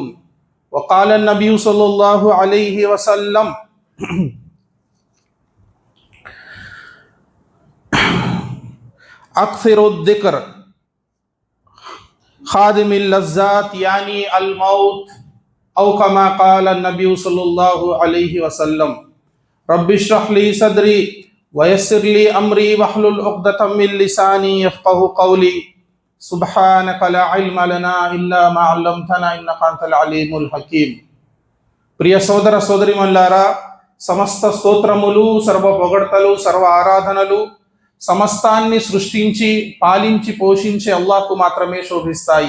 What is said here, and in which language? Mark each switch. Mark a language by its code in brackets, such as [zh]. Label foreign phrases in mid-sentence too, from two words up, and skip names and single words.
[ar] وقال النبي صلى الله عليه وسلم: أكثر الذكر خادم اللذات يعني الموت، أو كما قال النبي صلى الله عليه وسلم: رب اشرح لي صدري ويسر لي أمري واحلل عقدة من لساني يفقه قولي سبحانك لا علم لنا إلا ما علمتنا إنك أنت العليم الحكيم. [te] ప్రియ సోదర సోదరిమల్లారా, సమస్త స్తోత్రములు, సర్వ పొగడ్తలు, సర్వ ఆరాధనలు సమస్తాన్ని సృష్టించి పాలించి పోషించే అల్లాహ్కు మాత్రమే శోభిస్తాయి.